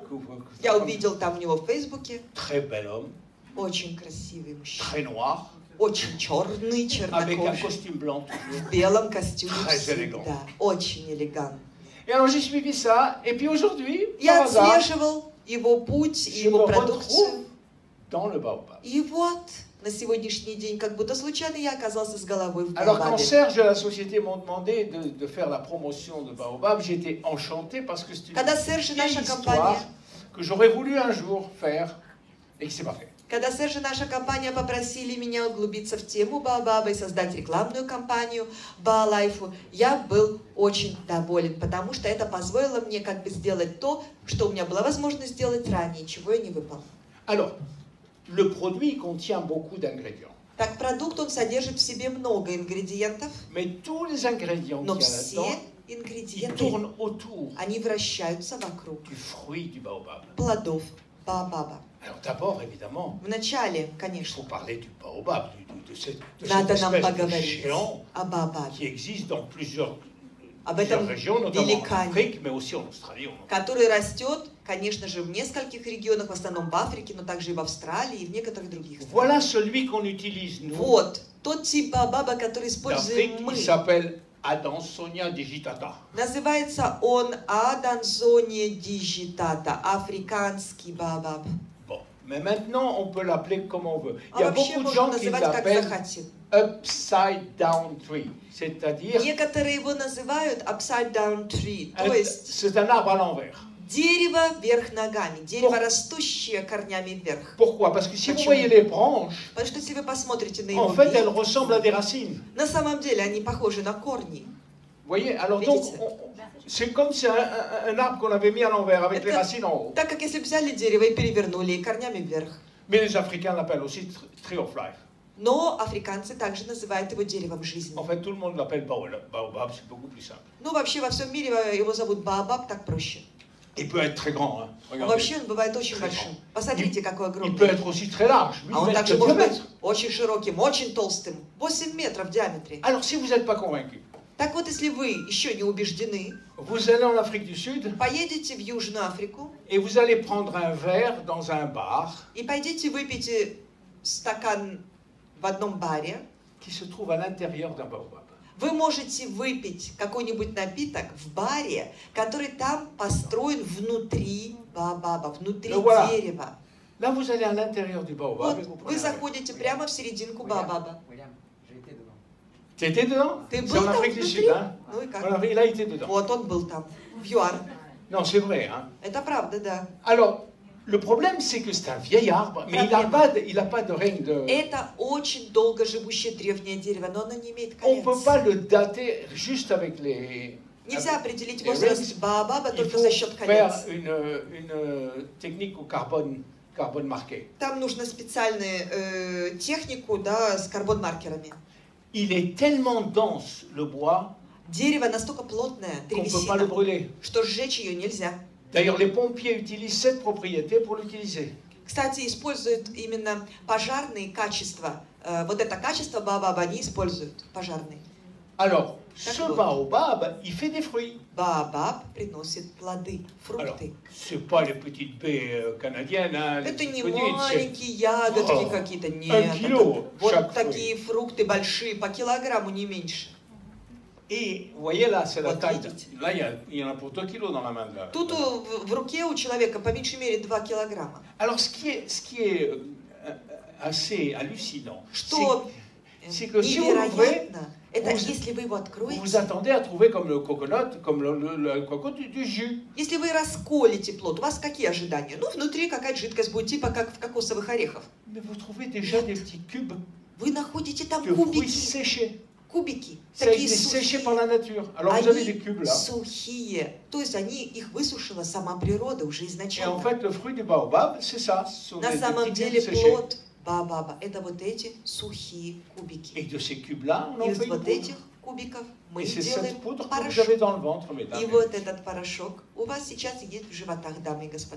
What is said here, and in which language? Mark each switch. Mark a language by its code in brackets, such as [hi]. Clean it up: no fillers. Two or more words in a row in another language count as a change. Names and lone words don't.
[ru] Я увидел там у него в Фейсбуке. [fr] Très bel homme, [ru] Очень красивый мужчина. [fr] très noir, [ru] Очень черный, [fr] avec un [ru] чернокожий. [fr] costume blanc toujours. [ru] В белом костюме [fr] Très [ru] всегда. Очень элегантно. [fr] Et alors j'ai suivi ça, et puis aujourd'hui, [ru] Я [fr] par hasard, [ru] отслеживал его путь, [fr] je me [ru] его [fr] retrouve [ru] продукцию. [fr] dans le baobab. [ru] И вот, на сегодняшний день, как будто случайно я оказался с головой в [fr] Alors quand [ru] Баобабе. [fr] Serge et la société m'ont demandé de faire la promotion de Baobab, j'étais enchanté parce que c'est une [ru] Когда Серж и [fr] vieille [ru] наша [fr] histoire [ru] компания, [fr] que j'aurais voulu un jour faire et qui s'est pas fait. [ru] когда Серж и наша компания попросили меня углубиться в тему Баобаба и создать рекламную кампанию Баолайфу, я был очень доволен, потому что это позволило мне как бы сделать то, что у меня была возможность сделать ранее, чего я не выполнил. [fr] Alors, le produit contient beaucoup d'ingrédients, [ru] Так, продукт, он содержит в себе много ингредиентов, [fr] mais tous les ingrédients [ru] но [fr] qu'il y a [ru] все [fr] là-dedans, ils [ru] ингредиенты, [fr] tournent autour [ru] они вращаются вокруг du fruit du baobab. плодов Баобаба. [fr] Alors d'abord, évidemment, [ru] Вначале, [fr] il [ru] конечно, [fr] faut parler du baobab, de cette [ru] надо нам [fr] espèce de [ru] поговорить [fr] géant [ru] о Баобабе, [fr] qui existe dans plusieurs [ru] об этом [fr] régions, notamment en [ru] великане, [fr] Afrique, mais aussi en Australie. [ru] который растет, конечно же, в нескольких регионах, в основном в Африке, но также и в Австралии, и в некоторых других странах. [fr] Voilà celui qu'on utilise, nous, [ru] Вот, тот тип Баобаба, который [fr] d'Afrique, [ru] используем мы. [fr] il s'appelle Adansonia digitata. [ru] Называется он Аданзония дигитата, африканский Баобаб. [fr] Bon, mais maintenant, on peut l'appeler comme on veut. Il [ru] А [fr] y a [ru] вообще [fr] beaucoup de [ru] можно [fr] gens qui [ru] называть как [fr] l'appellent [ru] захотим. [en] upside down tree, [fr] c'est-à-dire [ru] Некоторые его называют [en] upside down tree, [ru] то есть [fr] c'est un arbre à l'envers. [ru] дерево вверх ногами, дерево, растущее корнями вверх. [fr] Pourquoi? Parce que si vous [ru] Почему? [fr] voyez les branches, [ru] Потому что если вы посмотрите на его [fr] en fait, elles [ru] ветви, [fr] ressemblent à des racines. [ru] на самом деле они похожи на корни. [fr] Vous voyez? Alors donc, [ru] Видите? [fr] c'est comme si un arbre qu'on avait mis à l'envers avec les [ru] Это [fr] racines en haut. [ru] так как если бы взяли дерево и перевернули и корнями вверх. [fr] Mais les Africains l'appellent aussi [en] tree of life. [ru] Но африканцы также называют его деревом жизни. [fr] En fait, tout le monde l'appelle baobab, c'est beaucoup plus simple. [ru] Ну, вообще во всем мире его зовут Баобаб, так проще. [fr] Il peut être très grand. Hein. [ru] Вообще он бывает очень большим. Посмотрите, какой [fr] Il peut [ru] огромный. [fr] être aussi très large. [ru] А он также может быть очень широким, очень толстым. 8 метров в диаметре. [fr] Alors, si vous n'êtes pas convaincu, [ru] Так вот, если вы еще не убеждены, [fr] vous allez en Afrique du Sud [ru] поедете в Южную Африку [fr] et vous allez prendre un verre dans un bar [ru] и пойдите выпейте стакан в одном баре, [fr] qui se trouve à l'intérieur d'un baobab. [ru] вы можете выпить какой-нибудь напиток в баре, который там построен внутри баобаба, внутри дерева. [fr] Là, vous allez à l'intérieur du baobab. [ru] Вот, вы заходите прямо в серединку баобаба. [fr] Tu étais dedans? [ru] Ты [fr] C'est [ru] был [fr] en [ru] там [fr] Afrique du [ru] внутри? [fr] Sud, hein? [ru] Ну и как? [fr] Il a été dedans. [ru] Вот он был там, в ЮАР. [fr] Non, c'est vrai, hein? [ru] Это правда, да. [fr] Alors, le problème, c'est que c'est un vieil arbre, mais il n'a pas de règne de... [ru] Это очень долго живущее древнее дерево, но оно не имеет [fr] On ne peut [ru] колец. [fr] pas le dater juste avec les... [ru] Нельзя определить возраст баобаба [fr] Il [ru] только [fr] faut [ru] за счет [fr] faire [ru] колец. [fr] une technique au carbone marqué. [ru] Там нужно специальную технику, да, с карбон-маркерами. [fr] Il est tellement dense, le bois, [ru] Дерево настолько плотное, [fr] qu'on ne peut pas le [ru] древесина, [fr] brûler. [ru] что сжечь ее нельзя. [fr] D'ailleurs, les pompiers utilisent cette propriété pour l'utiliser. [ru] Кстати, используют именно пожарные качества. Вот это качество баобаба они используют, пожарные. [fr] Alors, ce baobab, il fait des fruits. [ru] Баобаб приносит плоды, [fr] Alors, [ru] фрукты. [fr] c'est pas les petites baies canadiennes, hein, les [ru] Это не [fr] petites, c'est [ru] маленькие ягодки О, какие-то, нет. 1 кило Это вот [fr] chaque [ru] такие фрукты большие, по килограмму, не меньше. [fr] Et vous voyez là, c'est la [ru] Вот [fr] taille. [ru] видите. [fr] Là, il y en a pour 2 kilos dans la main. Là. [ru] Тут в руке у человека по меньшей мере 2 килограмма. [fr] Alors, ce qui est assez hallucinant, [ru] Что [fr] c'est que si vous l'ouvrez, [ru] невероятно, это если вы его [fr] vous [ru] откроете, [fr] vous attendez à trouver comme le coconut, comme le coco du jus. [ru] если вы расколите плод, у вас какие ожидания? Ну, внутри какая-то жидкость будет, типа как в кокосовых орехах. [fr] Mais vous trouvez déjà des petits cubes [ru] Вы находите там [fr] de fruits [ru] кубики, [fr] séchés. [ru] кубики, [fr] Ça a été [ru] такие [fr] séché par [ru] сухие. [fr] la nature. Alors vous avez des [ru] Они [fr] cubes là. [ru] сухие, то есть они их высушила сама природа уже [fr] Et en [ru] изначально. [fr] fait, le fruit du baobab, c'est ça. Ce sont [ru] На [fr] des [ru] самом [fr] petits [ru] деле [fr] cubes séchés. [ru] плод баобаба это вот эти сухие [fr] Et [ru] кубики. [fr] de ces cubes-là, on en [ru] Из [fr] fait une [ru] вот [fr] poudre. [ru] этих кубиков мы [fr] Et c'est [ru] делаем [fr] cette poudre que vous [ru] порошок. [fr] avez dans le ventre, mesdames. [ru] И вот этот порошок у вас сейчас есть в животах, дамы и господа.